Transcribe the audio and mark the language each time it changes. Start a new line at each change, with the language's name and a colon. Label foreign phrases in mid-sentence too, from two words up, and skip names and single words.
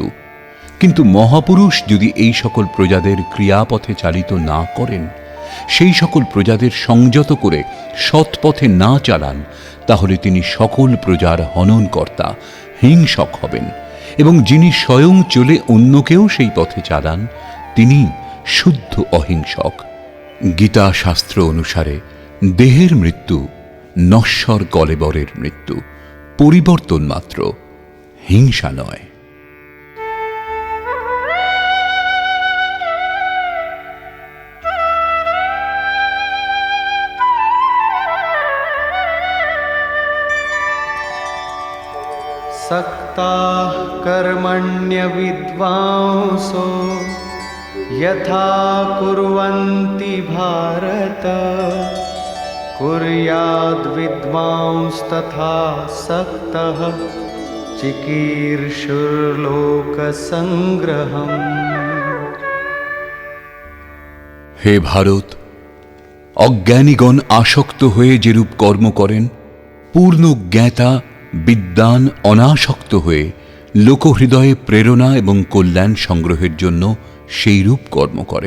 Bangla: কিন্তু মহাপুরুষ যদি এই সকল প্রজাদের ক্রিয়াপথে চালিত না করেন, সেই সকল প্রজাদের সংযত করে সৎপথে না চালান, তাহলে তিনি সকল প্রজার হননকর্তা, হিংসক হবেন, এবং যিনি স্বয়ং চলে অন্যকেও সেই পথে চালান, তিনি শুদ্ধ অহিংসক। গীতা শাস্ত্র অনুসারে দেহের মৃত্যু নশ্বর কলেবরের মৃত্যু, পরিবর্তন মাত্র, হিংসা নয়।
Sanskrit: सक्ताः कर्मण्य विद्वांसो यथा कुर्वन्ति भारत कुर्याद् विद्वांस्तथा सक्तः चिकीर्षुर्लोकसंग्रहम्।
Bangla: হে ভারত, অজ্ঞানীগণ আসক্ত হয়ে যেরূপ কর্ম করেন, পূর্ণ জ্ঞাতা বিদ্বান অনাসক্ত হয়ে লোকহৃদয়ে প্রেরণা এবং কল্যাণ সংগ্রহের জন্য সেই রূপ কর্ম করেন।